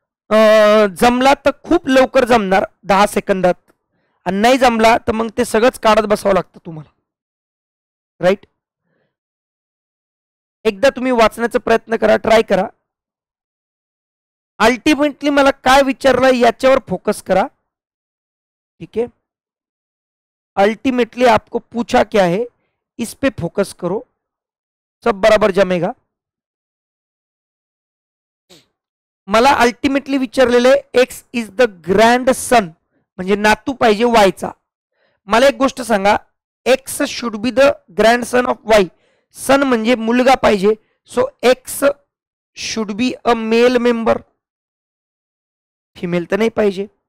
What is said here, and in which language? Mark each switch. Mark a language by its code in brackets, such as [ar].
[mr] जमला तर खूप लवकर जमणार 10 सेकंदात, आणि नाही जमला तर मग ते सगळंच काढत बसावं लागतं तुम्हाला. राईट. एकदा तुम्ही वाचण्याचा प्रयत्न करा, ट्राय करा. अल्टिमेटली मला काय विचारलं याच्यावर फोकस करा. [hi] ठीक है, अल्टीमेटली आपको पूछा क्या है इस पे फोकस करो, सब बराबर जमेगा. [mr] मला अल्टिमेटली विचारलेले [en] X is the grandson, [mr] म्हणजे नातू पाहिजे वायचा. मला एक गोष्ट सांगा, [en] X should be the grandson of Y. [mr] सन म्हणजे मुलगा पाहिजे, [en] so X should be a male member, [mr] female तर नाही पाहिजे.